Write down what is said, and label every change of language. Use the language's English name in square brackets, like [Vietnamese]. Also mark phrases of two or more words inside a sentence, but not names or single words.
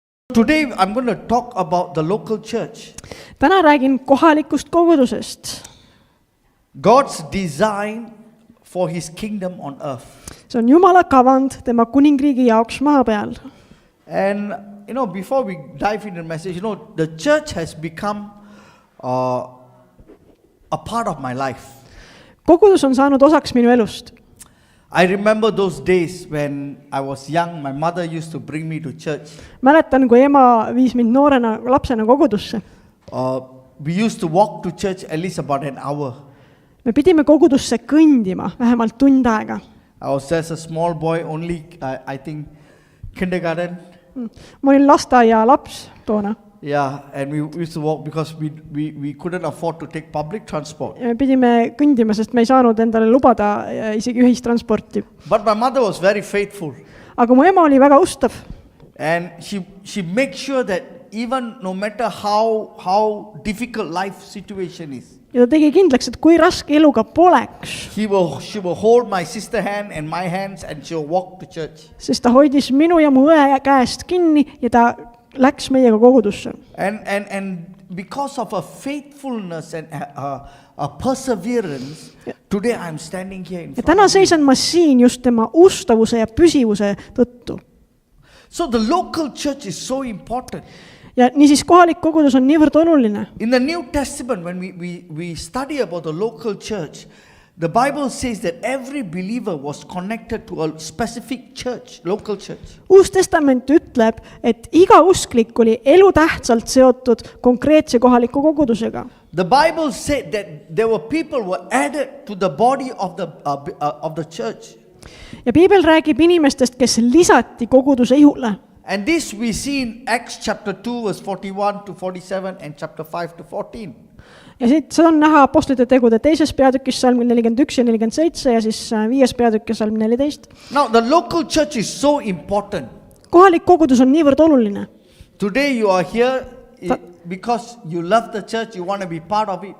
[English] Today I'm going to talk about the local church. [Estonian] Täna räägin kohalikust kogudusest. [English] God's design for his kingdom on earth. [Estonian] See on Jumala kavand tema kuningriigi jaoks maa peal. [English] And before we dive into the message, the church has become a part of my life. [Estonian] Kogudus on saanud osaks minu elust. [English] I remember those days when I was young, my mother used to bring me to church. [Estonian] Mäletan, kui ema viis mind noorena lapsena kogudusse. [English] We used to walk to church at least about an hour. [Estonian] Me pidime kogudusse kõndima vähemalt tund aega. [English] I was just a small boy, only I think kindergarten. [Estonian] Ma olin lasteaia laps toona. [English] Yeah, and we used to walk because we couldn't afford to take public transport. [Estonian] Me pidime kõndima, sest me ei saanud endale lubada isegi ühistransporti. [English] But my mother was very faithful. [Estonian] Aga mu ema oli väga ustav. [English] And she made sure that even no matter how difficult life situation is, [Estonian] Ja ta tegi kindlaks, et kui raske eluga poleks, [English] she will hold my sister hand and my hands and she will walk to church. [Estonian] Sest ta hoidis minu ja mu õe käest kinni ja ta läks meiega kogudusse. [English] And because of her faithfulness and a perseverance, today I'm standing here in [Estonian] Ja [English] front [Estonian] täna [English] of you. [Estonian] seisan ma siin just tema ustavuse ja püsivuse tõttu. [English] So the local church is so important. [Estonian] Ja niisiis kohalik kogudus on niivõrd oluline. [English] In the New Testament, when we study about the local church, the Bible says that every believer was connected to a specific church, local church. [Estonian] Uus testament ütleb, et iga usklik oli elutähtsalt seotud konkreetse kohaliku kogudusega. [English] The Bible said that there were people who were added to the body of the church. [Estonian] Ja Piibel räägib inimestest, kes lisati koguduse ihule. [English] And this we see in Acts chapter 2 verse 41 to 47 and chapter 5 to 14. [Estonian] Ja siit see on näha apostlite tegude teises peatükis salm 41 ja 47 ja siis viies peatükk ja salm 14. [English] Now the local church is so important. [Estonian] Kohalik kogudus on niivõrd oluline. [English] Today you are here because you love the church, you want to be part of it.